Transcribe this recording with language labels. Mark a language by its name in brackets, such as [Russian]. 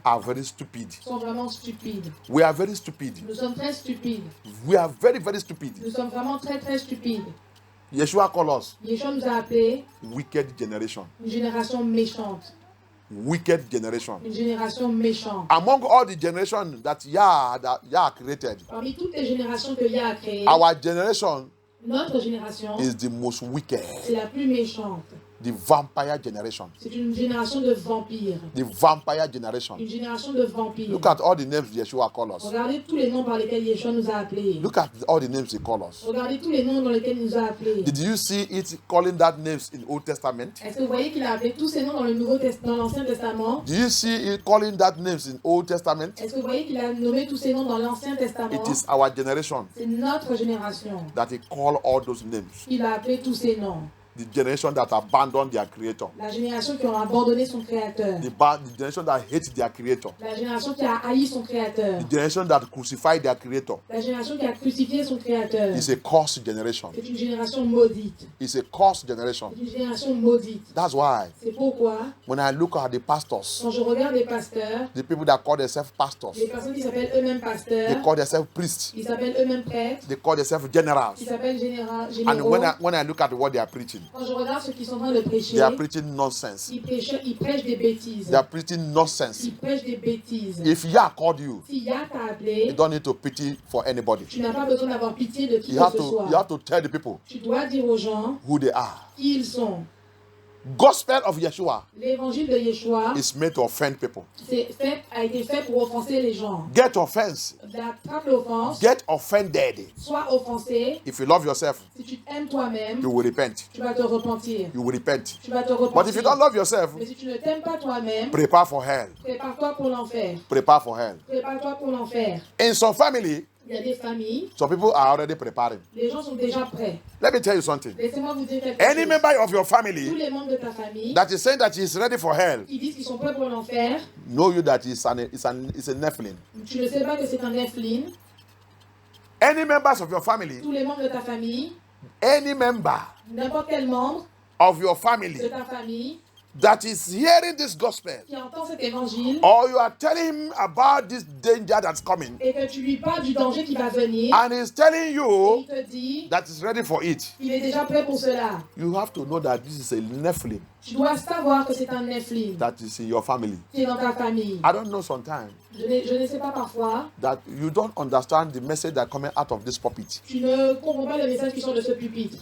[English] are very stupid. [French] sont vraiment stupides. [English] We are very stupid. [French] Nous sommes très stupides. [English] We are very, very stupid. [French] Nous sommes vraiment très très stupides. [English] Yeshua call us [French] Yeshua nous a appelés [English] wicked generation. [French] une génération méchante. [English] Wicked generation. [French] Une génération méchante. [English] Among all the generations that Yah created, [French] Parmi toutes les générations que Yah a créées, [English] our generation [French] notre génération, [English] is the most wicked. [French] c'est la plus méchante. [English] The vampire generation. [French] C'est une génération de vampires. [English] The vampire generation. [French] Une génération de vampires. [English] Look at all the names Yeshua call us. [French] Regardez tous les noms par lesquels Yeshua nous a appelés. [English] Look at all the names he call us. [French] Regardez tous les noms dans lesquels il nous a appelés. [English] Did you see it calling that names in Old Testament? [French] Est-ce que vous voyez qu'il a appelé tous ces noms dans dans l'Ancien Testament? [English] Do you see it calling that names in Old Testament? [French] Est-ce que vous voyez qu'il a nommé tous ces noms dans l'Ancien Testament? [English] It is our generation [French] C'est notre génération [English] that he call all those names. [French] qu'il a appelé tous ces noms. [English] The generation that abandoned their creator. [French] La génération qui a abandonné son créateur. [English] The generation that hates their creator. [French] La génération qui a haï son créateur. [English] The generation that crucified their creator. [French] La génération qui a crucifié son créateur. [English] It's a cursed generation. [French] C'est une génération maudite. [English] It's a cursed generation. [French] C'est une génération maudite. [English] That's why [French] C'est pourquoi, [English] when I look at the pastors, [French] quand je regarde les pasteurs, [English] the people that call themselves pastors, [French] les personnes qui s'appellent eux-mêmes [English] they [French] pasteurs, [English] call themselves priests, [French] ils s'appellent eux-mêmes prêtres, [English] they call themselves generals. [French] ils s'appellent [English] And [French] généraux. [English] when I look at what they are preaching, [French] Quand je regarde ceux qui sont en train de prêcher, [English] they are preaching nonsense. [French] ils prêchent des bêtises. [English] They are preaching nonsense. [French] Ils prêchent des bêtises. [English] If Yah called you, [French] Si Yah t'a [English] you [French] appelé, [English] don't need to pity for anybody. [French] tu n'as pas besoin d'avoir pitié de qui [English] You [French] que [English] have [French] ce [English] to [French] soit. [English] you have to tell the people [French] Tu dois dire aux gens [English] who they are. [French] qui ils sont. [English] Gospel of Yeshua [French] L'évangile de Yeshua [English] is made to offend people. [French] a été fait pour offenser les gens. [English] Get offense. [French] Attrape l'offense, [English] Get offended. [French] sois offensé. [English] If you love yourself, [French] Si tu t'aimes toi-même, [English] you will repent. [French] tu vas te repentir. [English] You will repent. [French] Tu vas te [English] But if you don't [French] repentir. [English] love yourself, [French] Mais si tu ne t'aimes pas toi-même, [English] prepare for hell. [French] prépare-toi pour l'enfer. [English] Prepare for hell. [French] Prépare-toi pour l'enfer. [English] In some family, [French] Il y a des familles, [English] some people are already preparing. [French] les gens sont déjà prêts. [English] Let me tell you something. [French] Laissez-moi vous dire quelque [English] Any [French] chose. [English] member of your [French] Tous [English] family [French] les membres de ta famille [English] that is saying that he is ready for hell, [French] qui disent qu'ils sont prêts pour l'enfer, [English] know you that it's a Nephilim. [French] tu ne sais pas que c'est un Nephilim. [English] Any members of your family, [French] Tous les membres de ta famille, [English] any member [French] n'importe quel membre [English] of your [French] de [English] family [French] ta famille [English] that is hearing this gospel, [French] qui entend cet évangile, [English] or you are telling him about this danger that's coming, [French] et que tu lui parles du danger qui va venir, [English] and he's telling [French] et [English] you [French] il te dit [English] that is ready for it, [French] qu'il est déjà prêt pour cela, [English] you have to know that this is a Nephilim [French] tu dois savoir que c'est un Nephilim [English] that is in your family. [French] qui est dans ta famille. [English] I don't know sometimes [French] Je ne sais pas parfois, [English] that you don't understand the message that coming out of this pulpit [French] tu ne comprends pas le message qui sort de ce pupitre